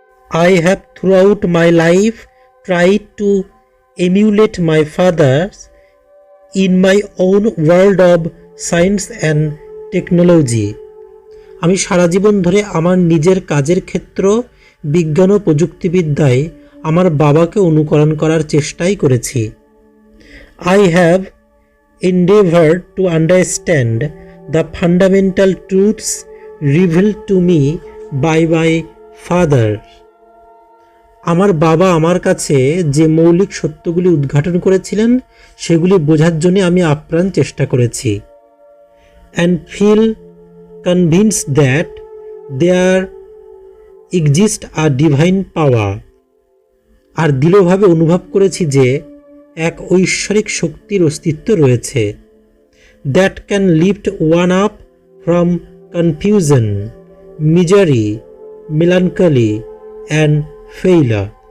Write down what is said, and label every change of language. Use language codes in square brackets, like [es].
[en] I have throughout my life tried to emulate my father's in my own world of science and technology. [bn] আমি সারা জীবন ধরে আমার নিজের কাজের ক্ষেত্র বিজ্ঞান ও প্রযুক্তিবিদ্যায় আমার বাবাকে অনুকরণ করার চেষ্টাই করেছি। [en] I have endeavored to understand the fundamental truths revealed to me by my father. [bn] আমার বাবা আমার কাছে যে মৌলিক সত্যগুলি উদ্ঘাটন করেছিলেন সেগুলি বোঝার জন্য আমি আপ্রাণ চেষ্টা করেছি। [en] and feel convinced that there exists a divine power. [bn] আর দৃঢ়ভাবে অনুভব করেছি যে এক ঐশ্বরিক শক্তির অস্তিত্ব রয়েছে। [en] That can lift one up from confusion, misery, melancholy and failure.